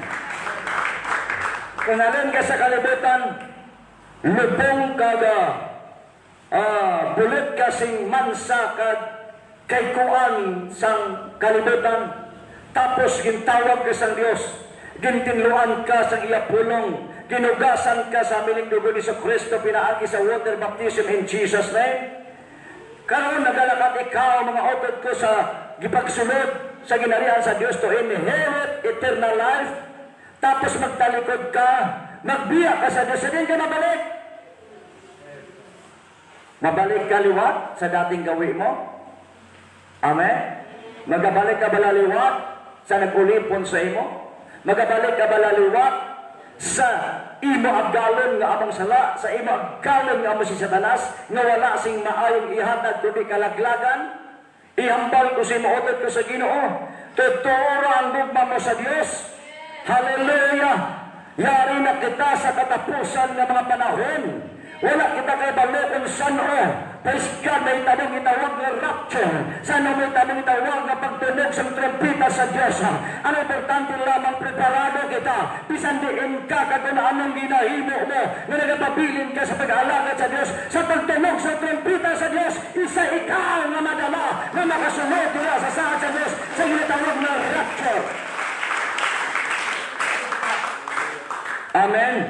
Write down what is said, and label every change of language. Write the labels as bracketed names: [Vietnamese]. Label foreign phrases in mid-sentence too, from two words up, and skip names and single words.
[Hiligaynon] Kung alin ka sa kalibutan, lubong kaga, bulit kasing mansa kag kay kuan sang kalibutan, tapos gintawag ka sang Dios, gintinluan ka sang iya pulong, ginugasan ka sa miling dugo ni Kristo, pinaagi sa [English] water baptism in Jesus' name. [Hiligaynon] Karon nagalakat ikaw, mga otod ko, sa gipagsulod sa ginarian sa Dios [English] to inherit eternal life. [Hiligaynon] Tapos magtalikod ka, magbiya ka sa Diyos, din ka mabalik. Mabalik ka liwat sa dating gawi mo. Amen? Magabalik ka balaliwat sa nagulipon sa imo. Magabalik ka balaliwat sa imo aggalon nga among sala, sa imo aggalon nga among si Satanas, nga wala sing maayong ihatag kundi kalaglagan. Ihambal ko si maotod ko sa Ginoo. Totoo ang gugma mo sa Dios. Hallelujah! Yari na kita sa [Filipino] katapusan ng mga panahon. [Hiligaynon] Wala kita kay balo kung saan o. [English] Praise God, [Hiligaynon] may tanong itawag na rapture. Sana may tanong itawag na pagtunog sa trompeta sa Diyos. Ang importante lamang preparado kita. Bisan diin ka kung anong ginahimo mo na nagapabilin ka sa pag-alagad sa Diyos. Sa pagtunog sa trompeta sa Diyos, isa ikaw na madala na makasunod nila sa saad sa Diyos sa ginatawag na rapture. Amen.